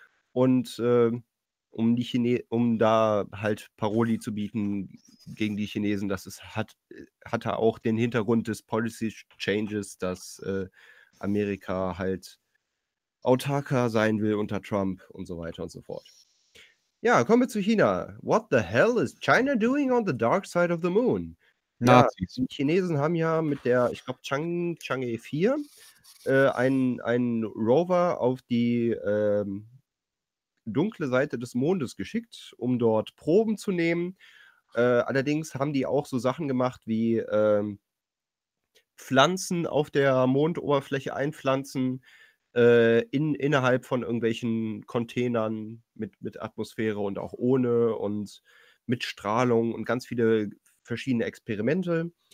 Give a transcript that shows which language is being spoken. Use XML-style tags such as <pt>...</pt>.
<de>Und um da halt Paroli zu bieten gegen die Chinesen, das hat auch den Hintergrund des Policy Changes, dass Amerika halt autarker sein will unter Trump und so weiter und so fort. Ja, kommen wir zu China.</de> <en>What the hell is China doing on the dark side of the moon?</en> <de>Nazis. Ja, die Chinesen haben ja mit der, ich glaube, Chang'e 4 einen Rover auf die dunkle Seite des Mondes geschickt, um dort Proben zu nehmen. Allerdings haben die auch so Sachen gemacht wie Pflanzen auf der Mondoberfläche einpflanzen, innerhalb von irgendwelchen Containern mit Atmosphäre und auch ohne und mit Strahlung und ganz viele verschiedene Experimente.</de>